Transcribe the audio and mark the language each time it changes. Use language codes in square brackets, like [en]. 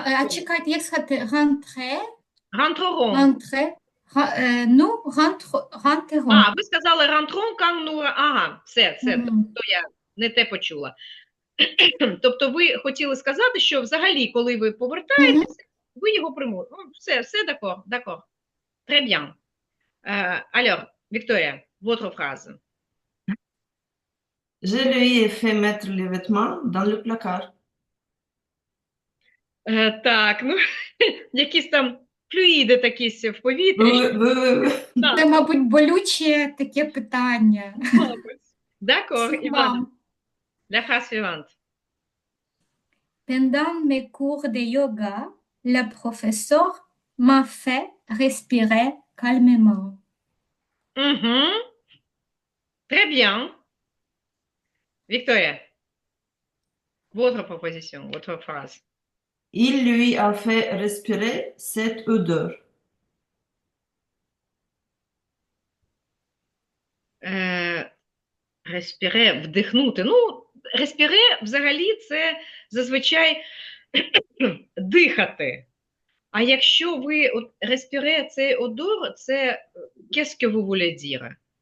[uk] Чекайте, як сказати rentrer? [fr] Rentrerons. Ну, rentrerons. [uk] Ви сказали [fr] rentrons, quand nous... [uk] Ага, все, тобто я не те почула. Тобто ви хотіли сказати, що взагалі, коли ви повертаєтеся, ви його примусите. [fr] Все, d'accord. Très bien. Alors, Victoria, votre phrase. Je lui ai fait mettre les vêtements dans le placard. [uk] Так, ну, якісь там флюїди такі в повітрі. Це, мабуть, болюче таке питання. [fr] D'accord, Іван. La phrase suivante. Pendant mes cours de yoga, le professeur m'a fait respirer calmement. Très bien. Victoria, votre proposition, votre phrase. Il lui a fait respirer cette odeur. [uk] Respirer, вдихнути. Ну, respirer взагалі це зазвичай дихати. А якщо ви respirer цей одор, це [fr] qu'est-ce que vous voulez dire?